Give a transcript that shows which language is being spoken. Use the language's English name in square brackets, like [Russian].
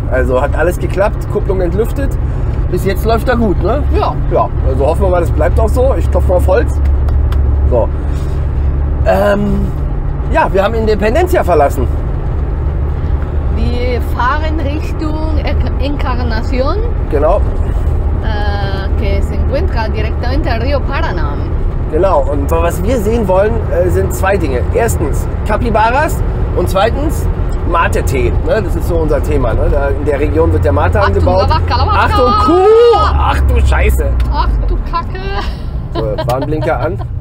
[German] Also hat alles geklappt, Kupplung entlüftet. Bis jetzt läuft er gut, ne? Ja. Ja, also hoffen wir mal, das bleibt auch so. Ich klopfe mal auf Holz. So. Ja, wir haben Independencia verlassen. Wir fahren Richtung Encarnación. Genau. [Spanish] Que se encuentra directamente al Río Paraná. [German] Genau, und was wir sehen wollen, sind 2 Dinge. Erstens Capybaras und zweitens Mate-Tee. Ne? Das ist so unser Thema. Ne? In der Region wird der Mate angebaut. Achtung, Kuh! Ach du Scheiße! Ach du Kacke! So, Warnblinker an.